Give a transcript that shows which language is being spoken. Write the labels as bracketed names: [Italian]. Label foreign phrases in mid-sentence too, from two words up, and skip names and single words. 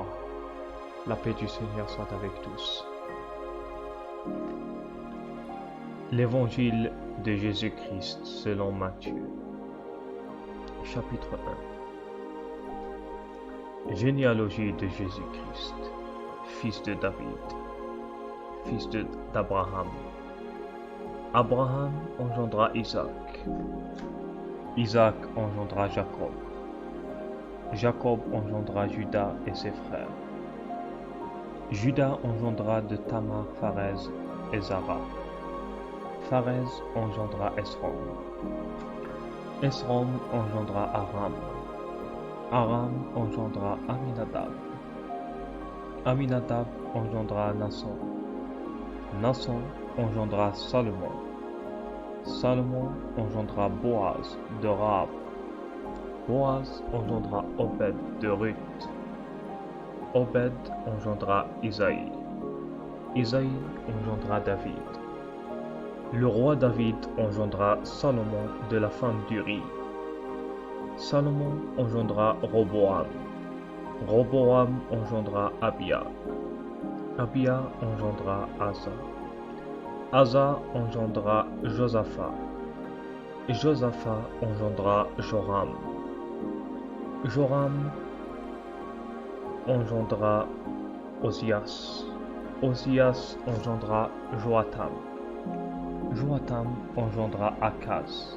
[French] La paix du Seigneur soit avec tous. L'évangile de Jésus-Christ selon Matthieu. Chapitre 1. Généalogie de Jésus-Christ, fils de David, fils d'Abraham. Abraham engendra Isaac. Isaac engendra Jacob. Jacob engendra Judas et ses frères. Judas engendra de Tamar Pharez et Zara. Pharez engendra Esrom. Esrom engendra Aram. Aram engendra Aminadab. Aminadab engendra Nasson. Nasson engendra Salomon. Salomon engendra Boaz de Rahab. Boaz engendra Obed de Ruth. Obed engendra Isaïe. Isaïe engendra David. Le roi David engendra Salomon de la femme d'Uri. Salomon engendra Roboam. Roboam engendra Abia. Abia engendra Asa. Asa engendra Josaphat. Josaphat engendra Joram. Joram engendra Osias. Osias engendra Joatam. Joatam engendra Akaz.